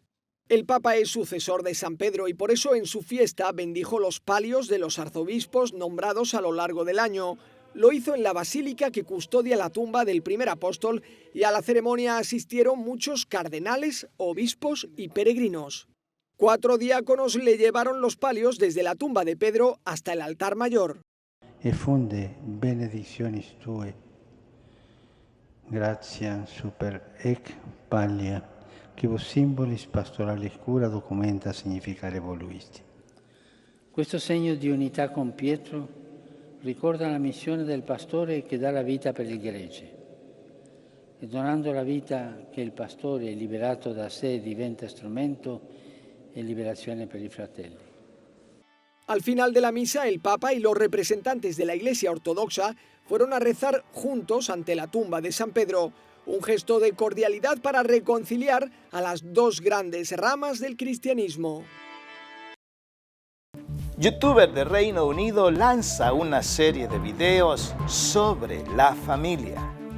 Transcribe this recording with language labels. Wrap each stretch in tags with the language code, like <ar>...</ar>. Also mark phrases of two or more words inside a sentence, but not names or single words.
<es>El Papa es sucesor de San Pedro y por eso en su fiesta bendijo los palios de los arzobispos nombrados a lo largo del año. Lo hizo en la basílica que custodia la tumba del primer apóstol y a la ceremonia asistieron muchos cardenales, obispos y peregrinos. 4 diáconos le llevaron los palios desde la tumba de Pedro hasta el altar mayor.</es> <la>E funde benedictionis tue, gratia super ec pallia, que vos simbolis pastorales cura documenta significare voluisti.</la> <it>Questo segno di unità con Pietro ricorda la missione del pastore che dà la vita per il gregge. E donando la vita che il pastore, liberato da sé, diventa strumento e liberazione per i fratelli.</it> <es>Al final de la misa, el Papa y los representantes de la Iglesia Ortodoxa fueron a rezar juntos ante la tumba de San Pedro, un gesto de cordialidad para reconciliar a las 2 grandes ramas del cristianismo. Youtuber de Reino Unido lanza una serie de videos sobre la familia.</es>